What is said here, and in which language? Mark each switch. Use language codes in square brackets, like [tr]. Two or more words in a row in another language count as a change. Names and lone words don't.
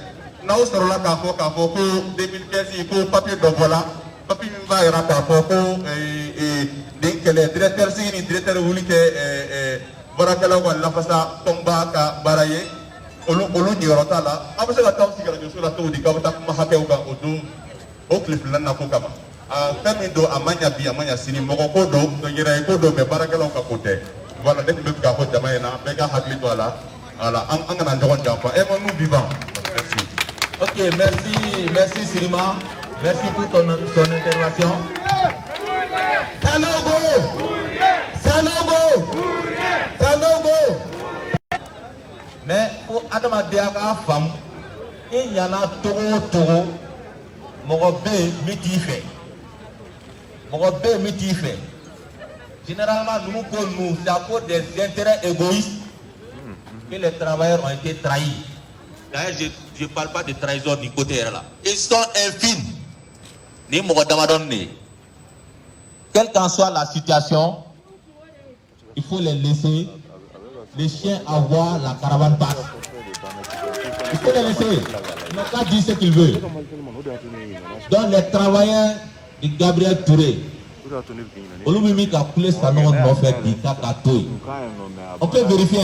[bm] n'aw sɔrɔla k'a fɔ ko 2015 ko papier dɔ bɔla papier min b'a yira k'a fɔ ko nin kɛlɛ directeur sigi ni directeur wuli kɛ baarakɛlaw ka lafasa tɔnba ka baara ye olu jɔyɔrɔ t'a la an bɛ se ka taa sigi arajoso la cogo di k'aw bɛ taa kuma hakɛw kan o don o tile filanan ko kama fɛn min don a ma ɲa bi a ma ɲa sini mɔgɔ ko don yɛrɛ ko don mɛ baarakɛlaw ka ko tɛ voilà ne tun bɛ fɛ k'a fɔ jama ye na bɛɛ ka hakili to a la voilà an kana ɲɔgɔn janfa [fr] nous vivons. Merci. Ok, merci Sirima, merci pour ton intervention. Sanogo. Mais pour [bm] adamaden ka faamu i ɲana togo o togo mɔgɔ bɛ yen min t'i fɛ [fr] généralement nous [bm] ko [fr] nous c'est à cause des intérêts égoïstes que les travailleurs ont été trahis. D'ailleurs je parle pas de trahison du côté là, ils sont infimes [bm] ni mɔgɔ damadɔ [fr] ne quelle qu'en soit la situation il faut les laisser. Les chiens à voir, la caravane passe. Il faut les laisser. Il n'a qu'à dire ce qu'il veut. Donc les travailleurs de Gabriel Touré, on peut vérifier.